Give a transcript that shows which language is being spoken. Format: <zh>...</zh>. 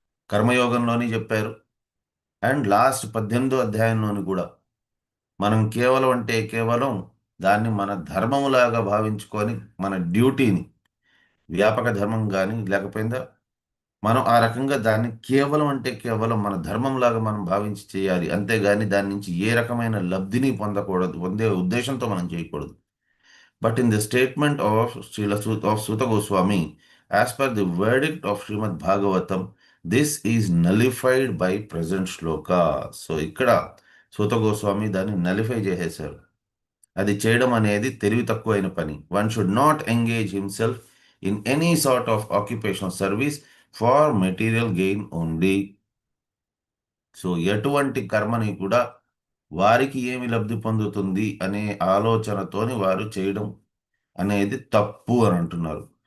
<te>కర్మయోగంలోని చెప్పారు. And last 18వ అధ్యాయంలోని కూడా మనం కేవలం అంటే కేవలం దాన్ని మన ధర్మములాగా భావించుకొని మన డ్యూటీని, వ్యాపక ధర్మం కానీ లేకపోయిందా, మనం ఆ రకంగా దాన్ని కేవలం అంటే కేవలం మన ధర్మంలాగా మనం భావించి చేయాలి. అంతేగాని దాని నుంచి ఏ రకమైన లబ్ధిని పొందకూడదు, పొందే ఉద్దేశంతో మనం చేయకూడదు.</te> <en>But in the statement of Suta Goswami, as per the verdict of Srimad Bhagavatam, this is nullified by present shloka.</en> <te>So ఇక్కడ సూత గోస్వామి దాన్ని నలిఫై చేసేశారు. అది చేయడం అనేది తెలివి తక్కువైన పని.</te> <en>One should not engage himself in any sort of occupational service for material gain only.</en> <te>So ఎటువంటి కర్మని కూడా వారికి ఏమి లబ్ధి పొందుతుంది అనే ఆలోచనతోని వారు చేయడం అనేది తప్పు అని అంటున్నారు.</te>